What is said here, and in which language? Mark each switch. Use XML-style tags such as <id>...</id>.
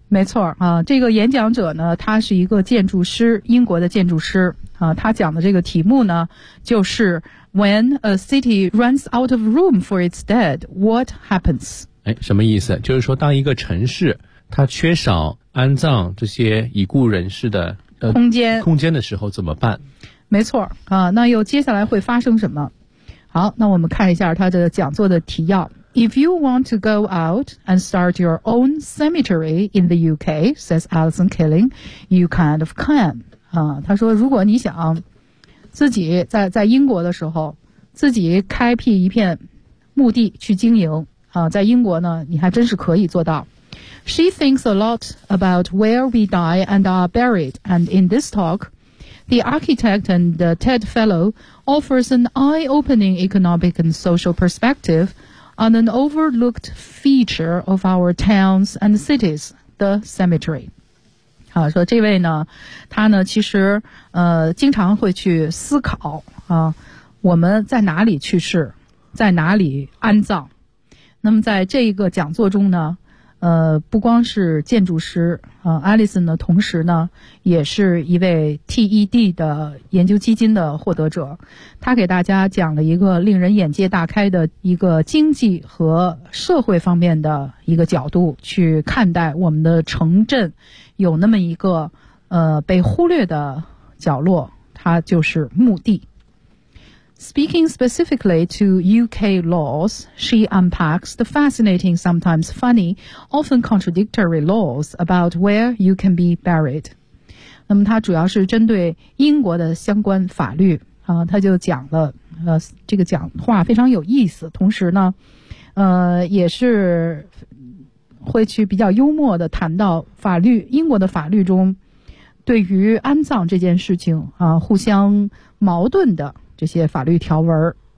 <zh>没错啊，这个演讲者呢他是一个建筑师，英国的建筑师啊，他讲的这个题目呢就是</zh> <en>When a city runs out of room for its dead, what happens?</en> <zh>什么意思？就是说当一个城市它缺少安葬这些已故人士的空间的时候怎么办？没错啊，那又接下来会发生什么？好，那我们看一下他的讲座的提要。</zh> <en>If you want to go out and start your own cemetery in the UK, says Alison Killing, you kind of can.</en> <zh>他说如果你想自己在英国的时候自己开辟一片墓地去经营啊，在英国呢你还真是可以做到。</zh> <en>She thinks a lot about where we die and are buried, and in this talk, the architect and the TED fellow offers an eye-opening economic and social perspective on an overlooked feature of our towns and cities, the cemetery.</en> <zh>好，说这位呢，他呢，其实经常会去思考啊，我们在哪里去世，在哪里安葬。那么在这一个讲座中呢。不光是建筑师啊，Alison 呢，同时呢也是一位 TED 的研究基金的获得者。他给大家讲了一个令人眼界大开的一个经济和社会方面的一个角度去看待我们的城镇，有那么一个被忽略的角落，它就是墓地。</zh> <en>Speaking specifically to UK laws, she unpacks the fascinating, sometimes funny, often contradictory laws about where you can be buried.</en> <zh>那么她主要是针对英国的相关法律啊，她就讲了这个讲话非常有意思，同时呢也是会去比较幽默的谈到法律，英国的法律中对于安葬这件事情啊互相矛盾的这些法律条文。</zh>